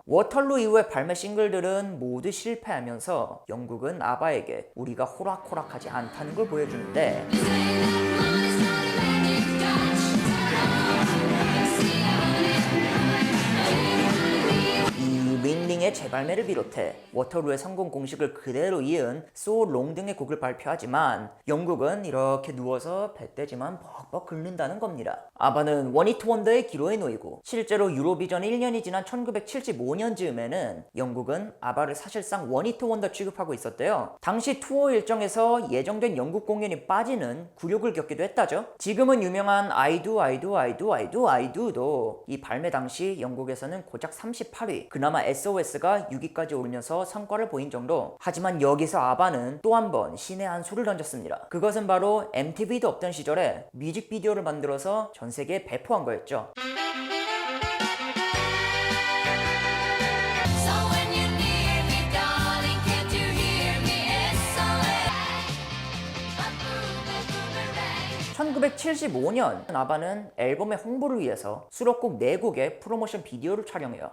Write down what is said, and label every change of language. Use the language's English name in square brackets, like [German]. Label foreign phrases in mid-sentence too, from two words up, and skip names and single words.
[Korean] 워털루 이후의 발매 싱글들은 모두 실패하면서 영국은 아바에게 우리가 호락호락하지 않다는 걸 보여주는데, 링링의 재발매를 비롯해 워터루의 성공 공식을 그대로 이은 So Long 등의 곡을 발표하지만 영국은 이렇게 누워서 배때지만 벅벅 긁는다는 겁니다. 아바는 원히트 원더의 기로에 놓이고, 실제로 유로비전 1년이 지난 1975년 즈음에는 영국은 아바를 사실상 원히트 원더 취급하고 있었대요. 당시 투어 일정에서 예정된 영국 공연이 빠지는 굴욕을 겪기도 했다죠. 지금은 유명한 I do I do I do I do I do도 이 발매 당시 영국에서는 고작 38위, 그나마 SOS가 6위까지 오르면서 성과를 보인 정도. 하지만 여기서 아바는 또 한 번 신의 한 수를 던졌습니다. 그것은 바로 MTV도 없던 시절에 뮤직비디오를 만들어서 전 세계에 배포한 거였죠. (1975년) 아바는 앨범의 홍보를 위해서 수록곡 4곡의 프로모션 비디오를 촬영해요.